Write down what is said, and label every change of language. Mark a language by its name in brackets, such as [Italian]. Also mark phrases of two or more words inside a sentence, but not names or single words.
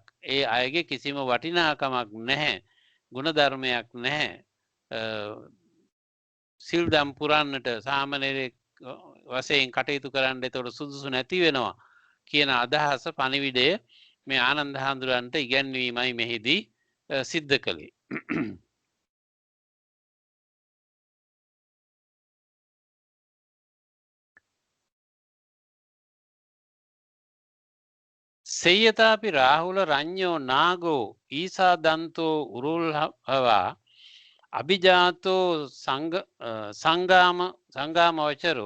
[Sinhala] ඒ අයගේ කිසිම වටිනාකමක් නැහැ, ගුණධර්මයක් නැහැ. සිල් දම් පුරන්නට සාමණේරයෙක් වශයෙන් කටයුතු කරන්න එතකොට සුදුසු නැති වෙනවා කියන අදහස, පණිවිඩය මේ ආනන්ද හාමුදුරන්ට ඉගැන්වීමයි මෙහිදී සිද්ධ කළේ. [Pali] සෙය්‍යතාපි රාහුල රඤ්ඤෝ නාගෝ ඊසා දන්තෝ උරුල්හවා අභිජාතෝ සංගාම වචරෝ